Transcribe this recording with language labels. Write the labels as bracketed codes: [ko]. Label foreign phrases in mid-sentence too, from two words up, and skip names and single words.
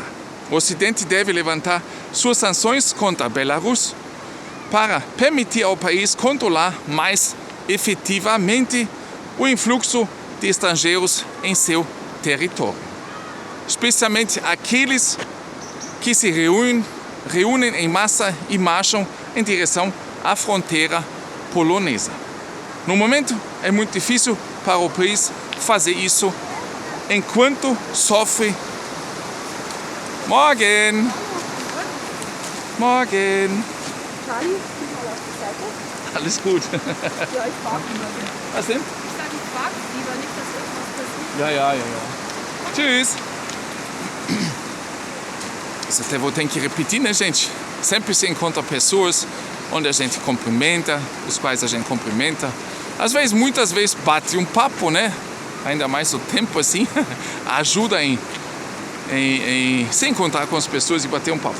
[pt] O Ocidente deve levantar suas sanções contra Belarus para permitir ao país controlar mais efetivamente o influxo de estrangeiros em seu território, especialmente aqueles que se reúnem em massa e marcham em direção à fronteira polonesa. No momento, é muito difícil para o país fazer isso enquanto sofre. [de] Morgen! Morgen! Charlie, geh mal auf die Seite. Alles gut. Ja, ich frage lieber. Was denn? Ich sage, ich frage lieber nicht, dass irgendwas passiert. Ja. Tschüss! [pt] Isso até vou ter que repetir, né, gente? Sempre se encontra pessoas onde a gente cumprimenta, os quais a gente cumprimenta. Às vezes, muitas vezes, bate um papo, né? Ainda mais o tempo assim, ajuda em se encontrar com as pessoas e bater um papo.